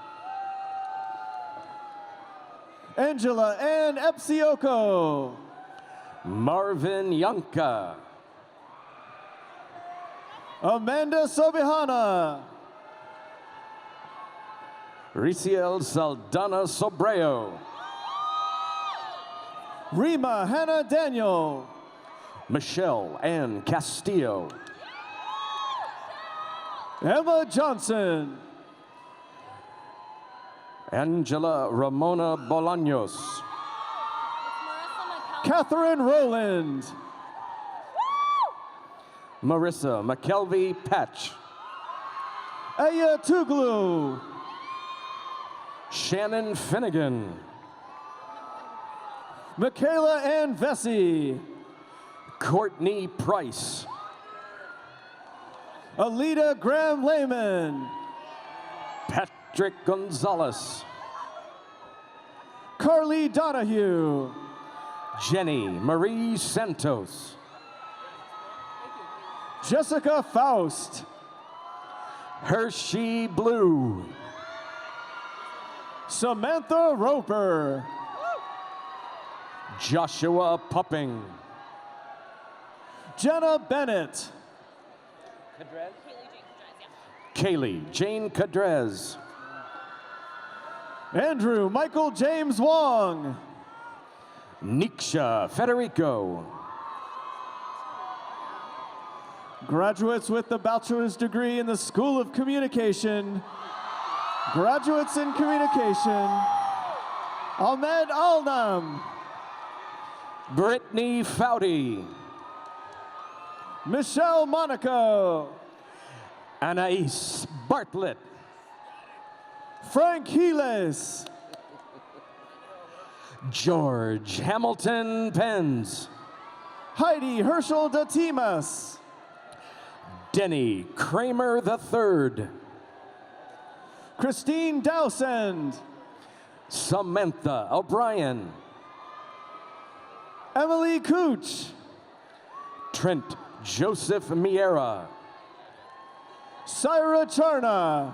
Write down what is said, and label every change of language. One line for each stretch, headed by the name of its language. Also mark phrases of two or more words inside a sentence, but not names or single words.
English: Angela Ann Epsioko. Marvin Yanka. Amanda Sobihana. Riciel Saldana Sobreo. Rima Hannah Daniel. Michelle Ann Castillo. Emma Johnson. Angela Ramona Bolaños. Catherine Rowland. Marissa McKelvey Patch. Aya Tuglu. Shannon Finnegan. Michaela Ann Vesey. Courtney Price. Alita Graham Lehman. Patrick Gonzalez. Carly Donahue. Jenny Marie Santos. Jessica Faust. Hershey Blue. Samantha Roper. Joshua Pupping. Jenna Bennett. Kaylee Jane Cadrez. Andrew Michael James Wong. Niksha Federico. Graduates with the bachelor's degree in the School of Communication. Graduates in Communication. Ahmed Alnam. Brittany Foudy. Michelle Monaco. Anais Bartlett. Frank Heelis. George Hamilton Penns. Heidi Herschel Datimas. Denny Kramer III. Christine Dowsend. Samantha O'Brien. Emily Cooch. Trent Joseph Miera. Syra Charna.